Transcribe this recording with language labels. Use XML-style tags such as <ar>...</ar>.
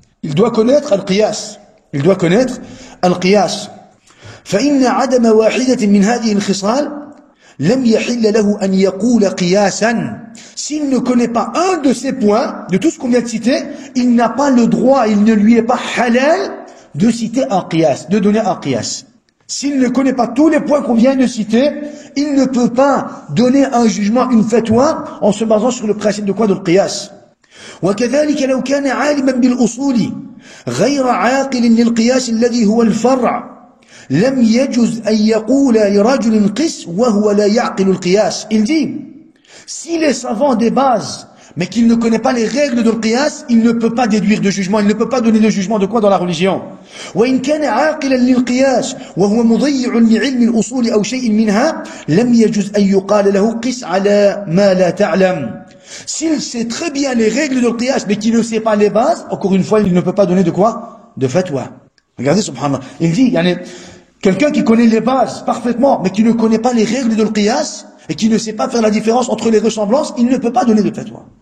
<fr>Il doit connaître al-qiyas. Il doit connaître al-qiyas.</fr> <ar>فإن عدم واحدة من هذه الخصال لم يحل له أن يقول قياسا.</ar> <fr>s'il ne connaît pas un de ces points, de tout ce qu'on vient de citer, il n'a pas le droit, il ne lui est pas halal de citer un qiyas, de donner un qiyas. S'il ne connaît pas tous les points qu'on vient de citer, il ne peut pas donner un jugement, une fatwa, en se basant sur le principe de quoi? De le qiyas.</fr> <ar>وكذلك لو كان عالما بالأصول غير عاقل للقياس الذي هو الفرع لم يجوز أن يقول لرجل قس وهو لا يعقل القياس.</ar> <fr>Il dit, s'il est savant des bases, mais qu'il ne connaît pas les règles de l'qiyas, il ne peut pas déduire de jugement, il ne peut pas donner de jugement de quoi dans la religion.</fr> <ar>وإن كان عاقلا للقياس وهو مضيع لعلم الأصول أو شيء منها لم يجوز أن يقال له قس على ما لا تعلم.</ar> <fr>S'il sait très bien les règles de l'qiyas, mais qu'il ne sait pas les bases, encore une fois, il ne peut pas donner de quoi? De fatwa. Regardez, subhanallah. Il dit, quelqu'un qui connaît les bases parfaitement, mais qui ne connaît pas les règles de l'qiyas, et qui ne sait pas faire la différence entre les ressemblances, il ne peut pas donner de fatwa.</fr>